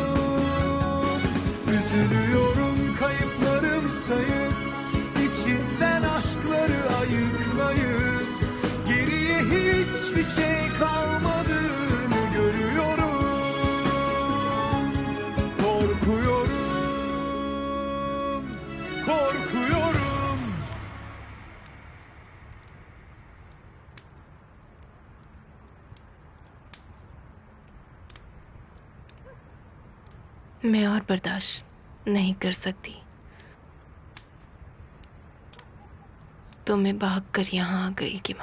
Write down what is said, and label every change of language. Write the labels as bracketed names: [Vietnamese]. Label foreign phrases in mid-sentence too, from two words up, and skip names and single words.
[Turkish] Üzülüyorum, kayıplarım sayıp, içinden aşkları ayıklayıp, geriye hiçbir şey kalmadığını görüyorum. Korkuyorum. [Hindi] मैं और बर्दाश्त नहीं कर सकती, तो मैं भागकर यहाँ आ गई।